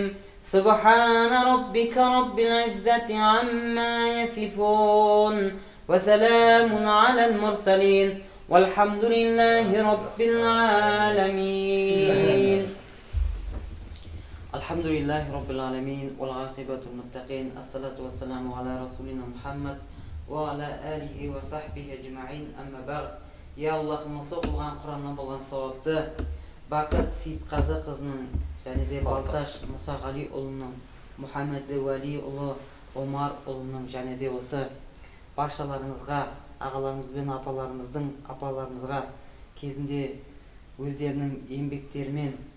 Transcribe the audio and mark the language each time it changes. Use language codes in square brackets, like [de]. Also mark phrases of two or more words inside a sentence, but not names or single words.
[ar] سبحان ربك رب العزة عما يصفون وسلام على المرسلين والحمد لله رب العالمين. الحمد لله رب العالمين والعاقبة للمتقين. الصلاة والسلام على رسولنا محمد وعلى آله وصحبه أجمعين. أما بعد. يا الله [kk] соқылған Құраннан болған сауапты Бақыт Сейітқазы қызының және де Балташ Мұсағалиұлының, Мұхаммед Уәлиұлы Омарұлының және де осы баршаларыңызға, ағаларымыз бен апаларымызға кезінде өздерінің еңбектерімен